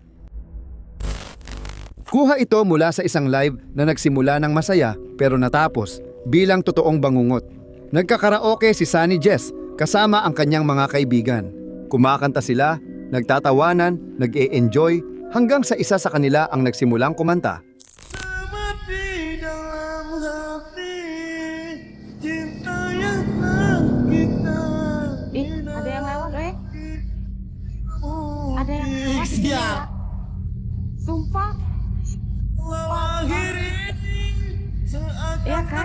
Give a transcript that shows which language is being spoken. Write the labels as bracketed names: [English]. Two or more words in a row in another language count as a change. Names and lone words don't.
[Filipino] Kuha ito mula sa isang live na nagsimula ng masaya pero natapos bilang totoong bangungot. Nagkakaraoke si Sunny Jess kasama ang kanyang mga kaibigan. Kumakanta sila, nagtatawanan, nag-e-enjoy hanggang sa isa sa kanila ang nagsimulang kumanta. [Indonesian] Ada yang lewat, Ada yang lewat. Sumpah. Iya kan?